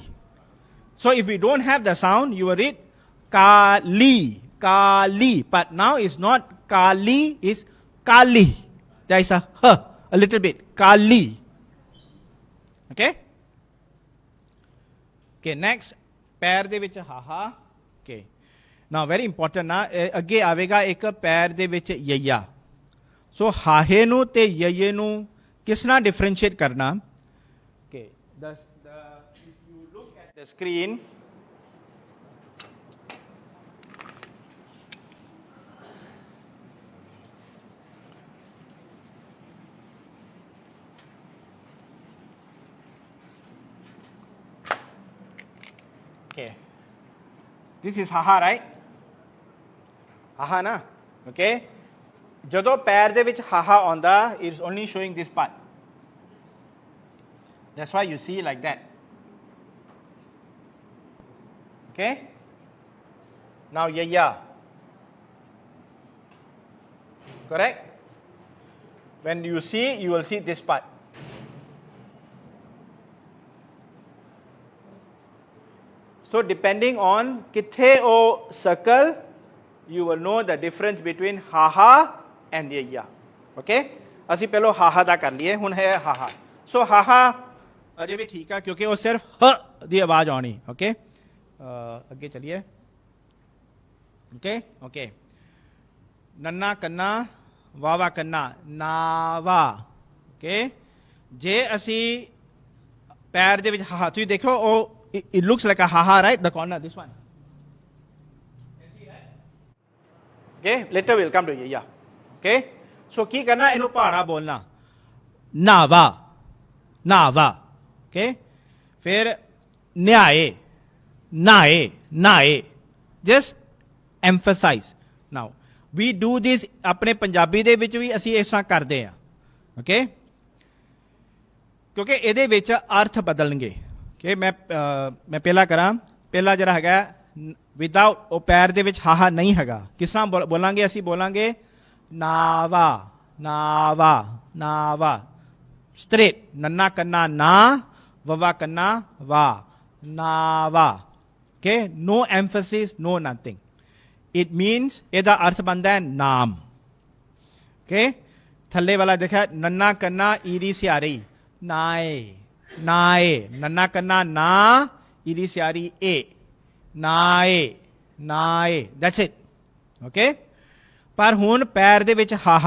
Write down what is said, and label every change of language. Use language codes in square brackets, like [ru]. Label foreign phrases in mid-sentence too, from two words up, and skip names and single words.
[en] So if you don't have the sound, you will read Kali. Kali. But now it's not Kali, it's Kali. There is a little bit. Kali. Okay? Okay, next. [pa] पैर ਦੇ ਵਿੱਚ ਹਾਹਾ. [en] Okay. Now very important [pa] ਨਾ ਅੱਗੇ ਆਵੇਗਾ ਇੱਕ ਪੈਰ ਦੇ ਵਿੱਚ ਯਈਆ. So ਹਾਹੇ ਨੂੰ ਤੇ ਯਈਏ ਨੂੰ ਕਿਸ ਤਰ੍ਹਾਂ ਡਿਫਰੈਂਸ਼ੀਏਟ ਕਰਨਾ? [en] Okay. If you look at the screen, okay. This is haha, right? Haha na? Okay. [pa] ਜਦੋਂ ਪੈਰ ਦੇ ਵਿੱਚ ਹਾਹਾ ਆਉਂਦਾ, [en] it's only showing this part. That's why you see like that. Okay? Now yaya. Correct? When you see, you will see this part. So depending on [pa] ਕਿੱਥੇ ਓ [en] circle, you will know the difference between haha and yaya. [pa] Okay? ਅਸੀਂ ਪਹਿਲਾਂ ਹਾਹਾ ਦਾ ਕਰ ਲਈਏ, ਹੁਣ ਹੈ ਹਾਹਾ. So ਹਾਹਾ ਅਜੇ ਵੀ ਠੀਕ ਆ ਕਿਉਂਕਿ ਉਹ ਸਿਰਫ ਹ ਦੀ ਆਵਾਜ਼ ਆਉਣੀ. ਓਕੇ, ਅੱਗੇ ਚਲੀਏ. ਓਕੇ ਓਕੇ, ਨੰਨਾ ਕੰਨਾ ਵਾਵਾ ਕੰਨਾ ਨਾਵਾ. ਓਕੇ, ਜੇ ਅਸੀਂ ਪੈਰ ਦੇ ਵਿੱਚ ਹਾਹਾ, ਤੁਸੀਂ ਦੇਖੋ ਉਹ [en] it looks like a haha, right? The corner, this one. Okay, later we'll come to yaya. Okay, so [pa] ਕੀ ਕਰਨਾ, ਇਹਨੂੰ ਪਹਾੜਾ ਬੋਲਣਾ. ਨਾਵਾ ਨਾਵਾ. Okay, ਫਿਰ ਨਿਆਏ ਨਾਏ ਨਾਏ. [en] Just emphasize. Now we do this [pa] ਆਪਣੇ ਪੰਜਾਬੀ ਦੇ ਵਿੱਚ ਵੀ ਅਸੀਂ ਇਸ ਤਰ੍ਹਾਂ ਕਰਦੇ ਹਾਂ. Okay, ਕਿਉਂਕਿ ਇਹਦੇ ਵਿੱਚ ਅਰਥ ਬਦਲਣਗੇ. Okay, ਮੈਂ ਪਹਿਲਾ ਕਰਾਂ. ਪਹਿਲਾ ਜਿਹੜਾ ਹੈਗਾ ਵਿਦਆਊਟ ਉਹ ਪੈਰ ਦੇ ਵਿੱਚ ਹਾਹਾ ਨਹੀਂ ਹੈਗਾ. ਕਿਸ ਤਰ੍ਹਾਂ ਬੋਲਾਂਗੇ? ਅਸੀਂ ਬੋਲਾਂਗੇ ਨਾਵਾ ਨਾਵਾ ਨਾਵਾ. ਸਟ੍ਰੇਟ. ਨੰਨਾ ਕੰਨਾ ਨਾ, ਵਵਾ ਕੰਨਾ ਵਾ. ਨਾਵਾ. [en] Okay, no emphasis, no nothing. It means [pa] ਇਹਦਾ ਅਰਥ ਬਣਦਾ ਹੈ ਨਾਮ. Okay, ਥੱਲੇ ਵਾਲਾ ਦੇਖਿਆ, ਨੰਨਾ ਕੰਨਾ ਈਰੀ ਸਿਆਰੀ ਨਾਏ ਨਾਏ. ਨੰਨਾ ਕੰਨਾ ਨਾ ਈਰੀ ਸਿਆਰੀ ਏ ਨਾਏ ਨਾਏ. [en] that's it. [pa] ਓਕੇ, ਪਰ ਹੁਣ ਪੈਰ ਦੇ ਵਿੱਚ ਹਾਹਾ.